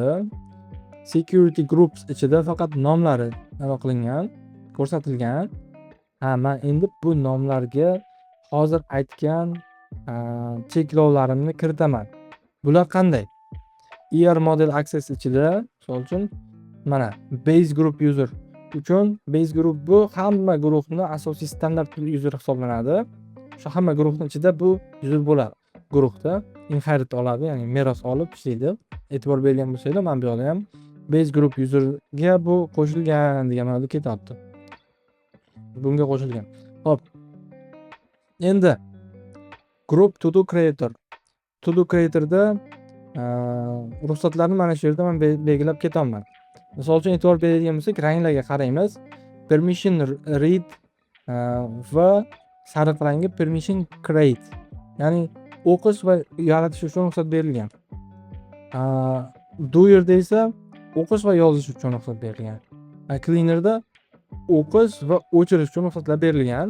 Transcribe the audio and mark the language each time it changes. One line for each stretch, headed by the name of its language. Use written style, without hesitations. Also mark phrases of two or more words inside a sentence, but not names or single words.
English: Security groups
Uzbek: ichida faqat nomlari nima qilingan, ko'rsatilgan. Men endi bu nomlarga hozir aytgan cheklovlarimni kiritaman. Bular qanday?
English: model access
Uzbek: ichida, misol uchun mana
English: base group user
Uzbek: uchun
English: base group
Uzbek: bu hamma guruhning asosiy standart user hisoblanadi. Shu hamma guruhning ichida bu user bo'ladi. Guruhda inherit oladi, ya'ni meros olib ishlaydi. E'tibor bergan bo'lsanglar, men bu yerda ham
English: base group userga
Uzbek: bu qo'shilgan degan ma'noda ketyapti. Bunga qo'shilgan. Xo'p.
English: Endi group to do creator. To do creatorda
Uzbek: ruxsatlarni mana shu yerda men belgilab ketaman. Misol uchun e'tibor beradigan bo'lsak, ranglarga qaraymiz.
English: Permission read
Uzbek: va sariq rangi
English: permission create.
Uzbek: Ya'ni o'qish va yaratish uchun ruxsat berilgan. Doer'da esa o'qish va yozish uchun ruxsat berilgan. Cleaner'da o'qish va o'chirish uchun ruxsatlar berilgan.